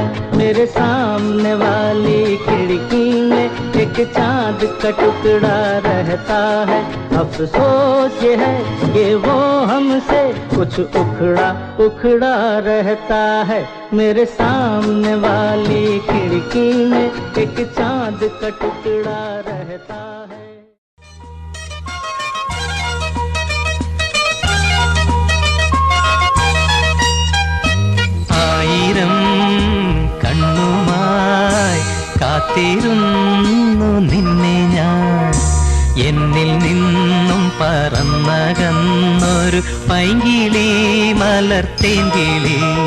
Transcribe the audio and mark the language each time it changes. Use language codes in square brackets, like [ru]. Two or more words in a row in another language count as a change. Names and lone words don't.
[hi] मेरे सामने वाली खिड़की में एक चांद का टुकड़ा रहता है। अफसोस ये है कि वो हमसे कुछ उखड़ा उखड़ा रहता है। मेरे सामने वाली खिड़की में एक चांद का टुकड़ा रहता है। [ml] ആയിരം കണ്ണുമായി കാത്തിരുന്നു നിന്നെ ഞാൻ, എന്നിൽ നിന്നും പറന്നകന്നൊരു പൈങ്കിളി മലർത്തേങ്കിളി.